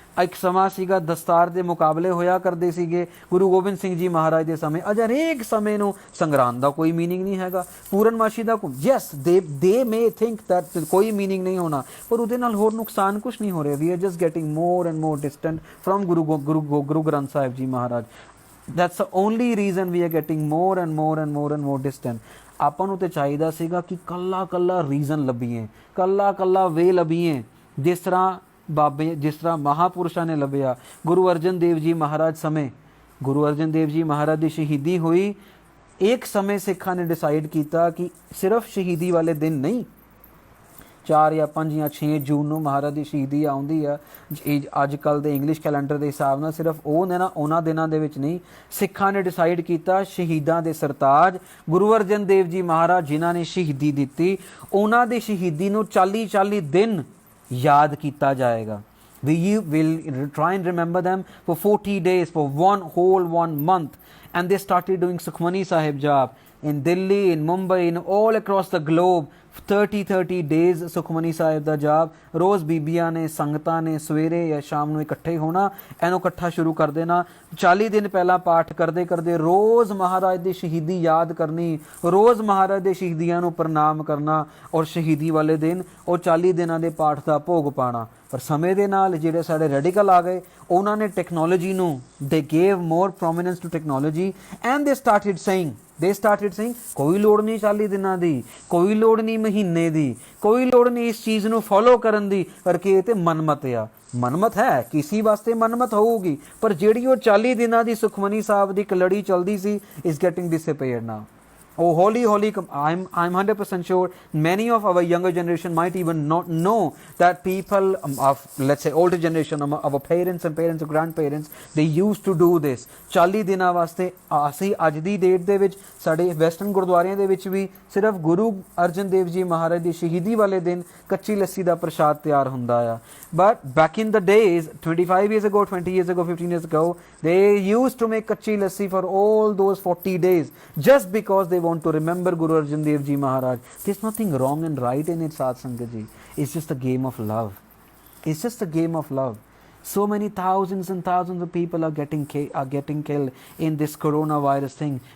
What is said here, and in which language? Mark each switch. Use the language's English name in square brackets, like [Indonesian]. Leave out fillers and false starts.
[Punjabi] ਇੱਕ ਸਮਾਂ ਸੀਗਾ ਦਸਤਾਰ ਦੇ ਮੁਕਾਬਲੇ ਹੋਇਆ ਕਰਦੇ ਸੀਗੇ ਗੁਰੂ ਗੋਬਿੰਦ ਸਿੰਘ ਜੀ ਮਹਾਰਾਜ ਦੇ ਸਮੇਂ। ਅਜ ਹਰੇਕ ਸਮੇਂ ਨੂੰ ਸੰਗਰਾਂਦ ਦਾ ਕੋਈ ਮੀਨਿੰਗ ਨਹੀਂ ਹੈਗਾ, ਪੂਰਨਮਾਸ਼ੀ ਦਾ [English] yes they may think that [Punjabi] ਕੋਈ ਮੀਨਿੰਗ ਨਹੀਂ ਹੋਣਾ, ਪਰ ਉਹਦੇ ਨਾਲ ਹੋਰ ਨੁਕਸਾਨ ਕੁਛ ਨਹੀਂ ਹੋ ਰਿਹਾ। [English] We are just getting more and more distant from Guru Granth Sahib Ji Maharaj. That's the only reason we are getting more and more distant. [Punjabi] ਆਪਾਂ ਨੂੰ ਤੇ ਚਾਹੀਦਾ ਸੀਗਾ ਕਿ ਕੱਲਾ ਕੱਲਾ ਰੀਜ਼ਨ ਲੱਭੀਏ, ਕੱਲਾ ਕੱਲਾ ਵੇ ਲੱਭੀਏ, ਜਿਸ ਤਰ੍ਹਾਂ ਮਹਾਪੁਰਸ਼ਾਂ ਨੇ ਲੱਭਿਆ। ਗੁਰੂ ਅਰਜਨ ਦੇਵ ਜੀ ਮਹਾਰਾਜ ਸਮੇਂ ਗੁਰੂ ਅਰਜਨ ਦੇਵ ਜੀ ਮਹਾਰਾਜ ਦੀ ਸ਼ਹੀਦੀ ਹੋਈ। ਇੱਕ ਸਮੇਂ ਸਿੱਖਾਂ ਨੇ ਡਿਸਾਈਡ ਕੀਤਾ ਕਿ ਸਿਰਫ ਸ਼ਹੀਦੀ ਵਾਲੇ ਦਿਨ ਨਹੀਂ, 4 ਜਾਂ 5 ਜਾਂ 6 ਜੂਨ ਨੂੰ ਮਹਾਰਾਜ ਦੀ ਸ਼ਹੀਦੀ ਆਉਂਦੀ ਆ। ਅੱਜ ਕੱਲ੍ਹ ਦੇ ਇੰਗਲਿਸ਼ ਕੈਲੰਡਰ ਦੇ ਹਿਸਾਬ ਨਾਲ ਸਿਰਫ ਉਹ ਨੇ ਨਾ, ਉਹਨਾਂ ਦਿਨਾਂ ਦੇ ਵਿੱਚ ਨਹੀਂ, ਸਿੱਖਾਂ ਨੇ ਡਿਸਾਈਡ ਕੀਤਾ ਸ਼ਹੀਦਾਂ ਦੇ ਸਰਤਾਜ ਗੁਰੂ ਅਰਜਨ ਦੇਵ ਜੀ ਮਹਾਰਾਜ ਜਿਨ੍ਹਾਂ ਨੇ ਸ਼ਹੀਦੀ ਦਿੱਤੀ, ਉਹਨਾਂ ਦੀ ਸ਼ਹੀਦੀ ਨੂੰ 40 ਦਿਨ ਯਾਦ ਕੀਤਾ ਜਾਏਗਾ। [English] We will try and remember them for 40 days, for one month. And they started doing Sukhmani Sahib Jap in Delhi, in Mumbai, in all across the globe. [Punjabi] 30 days Sukhmani Sahib ਦਾ ਜਾਪ। ਰੋਜ਼ ਬੀਬੀਆਂ ਨੇ, ਸੰਗਤਾਂ ਨੇ ਸਵੇਰੇ ਜਾਂ ਸ਼ਾਮ ਨੂੰ ਇਕੱਠੇ ਹੋਣਾ, ਇਹਨੂੰ ਇਕੱਠਾ ਸ਼ੁਰੂ ਕਰ ਦੇਣਾ। 40 ਦਿਨ ਪਹਿਲਾਂ ਪਾਠ ਕਰਦੇ ਕਰਦੇ ਰੋਜ਼ ਮਹਾਰਾਜ ਦੀ ਸ਼ਹੀਦੀ ਯਾਦ ਕਰਨੀ, ਰੋਜ਼ ਮਹਾਰਾਜ ਦੇ ਸ਼ਹੀਦੀਆਂ ਨੂੰ ਪ੍ਰਣਾਮ ਕਰਨਾ, ਔਰ ਸ਼ਹੀਦੀ ਵਾਲੇ ਦਿਨ ਉਹ 40 ਦਿਨਾਂ ਦੇ ਪਾਠ ਦਾ ਭੋਗ ਪਾਣਾ। ਪਰ ਸਮੇਂ ਦੇ ਨਾਲ ਜਿਹੜੇ ਸਾਡੇ ਰੈਡੀਕਲ ਆ ਗਏ, ਉਹਨਾਂ ਨੇ ਟੈਕਨੋਲੋਜੀ ਨੂੰ, [English] they gave more prominence to technology and they started saying [Punjabi] ਕੋਈ ਲੋੜ ਨਹੀਂ 40 ਦਿਨਾਂ ਦੀ, ਕੋਈ ਲੋੜ ਨਹੀਂ ਮਹੀਨੇ ਦੀ, ਕੋਈ ਲੋੜ ਨਹੀਂ ਇਸ ਚੀਜ਼ ਨੂੰ ਫੋਲੋ ਕਰਨ ਦੀ, ਕਰਕੇ ਇਹ ਤੇ ਮਨਮਤ ਆ। ਮਨਮਤ ਹੈ, ਕਿਸੇ ਵਾਸਤੇ ਮਨਮਤ ਹੋਊਗੀ, ਪਰ ਜਿਹੜੀ ਉਹ 40 ਦਿਨਾਂ ਦੀ ਸੁਖਮਨੀ ਸਾਹਿਬ ਦੀ ਇੱਕ ਲੜੀ ਚੱਲਦੀ ਸੀ, [English] is getting disappeared now. Oh, holy, I'm 100% sure many of our younger generation might even not know that people of, let's say, older generation, our parents and grandparents, they used to do this. [Punjabi] 40 ਦਿਨਾਂ ਵਾਸਤੇ ਅਸੀਂ ਅੱਜ ਦੀ date ਦੇ ਵਿੱਚ ਸਾਡੇ western ਗੁਰਦੁਆਰਿਆਂ ਦੇ ਵਿੱਚ ਵੀ ਸਿਰਫ ਗੁਰੂ ਅਰਜਨ ਦੇਵ ਜੀ ਮਹਾਰਾਜ ਦੀ ਸ਼ਹੀਦੀ ਵਾਲੇ ਦਿਨ ਕੱਚੀ ਲੱਸੀ ਦਾ ਪ੍ਰਸ਼ਾਦ ਤਿਆਰ ਹੁੰਦਾ ਆ। [English] But back in the days, 25 years ago, 20 years ago, 15 years ago, they used to make kachi lassi for all those 40 days just because they want to remember Guru Arjan Dev Ji Maharaj. There's nothing wrong and right in it, Sat Sangat Ji. It's just a game of love. It's just a game of love. So many thousands and thousands of people are getting killed in this coronavirus thing.